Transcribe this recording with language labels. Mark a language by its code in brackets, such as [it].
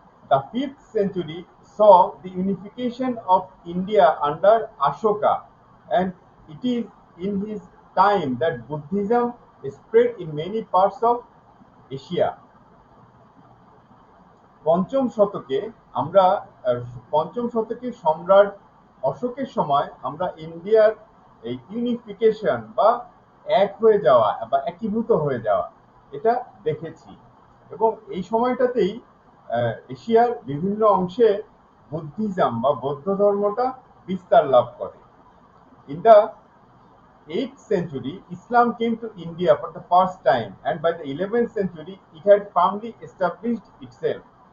[en] The 5th century saw the unification of India under Ashoka, and it is in his time that Buddhism spread in many parts of Asia. [bn] পঞ্চম শতকে আমরা আহ, পঞ্চম শতকে সম্রাট অশোকের সময় আমরা ইন্ডিয়ার এই ইউনিফিকেশন বা এক হয়ে যাওয়া বা একীভূত হয়ে যাওয়া এটা দেখেছি, এবং এই সময়টাতেই এশিয়ার বিভিন্ন অংশে বুদ্ধিজম বা বৌদ্ধ ধর্মটা বিস্তার লাভ করে। [en] In the 8th century, Islam came to India for the first time, and by the 11th century, it had firmly established itself.